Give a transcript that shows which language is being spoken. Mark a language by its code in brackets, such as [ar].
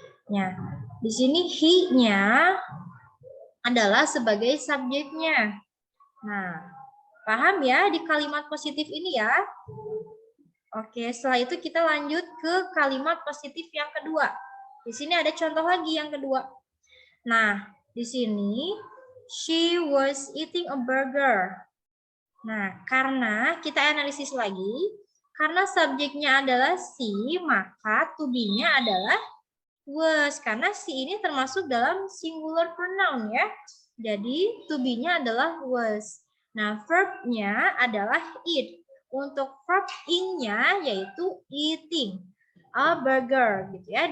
[id] Ya, di sini he-nya adalah sebagai subjeknya. Nah, paham ya di kalimat positif ini ya? Oke, setelah itu kita lanjut ke kalimat positif yang kedua. Di sini ada contoh lagi yang kedua. [en] Nah, di sini she was eating a burger. [id] Nah, karena kita analisis lagi, karena subjeknya adalah she, maka to be-nya adalah was. Karena she ini termasuk dalam singular pronoun ya. Jadi to be-nya adalah was. Nah, verb-nya adalah eat. Untuk verb ing-nya yaitu eating a burger gitu ya.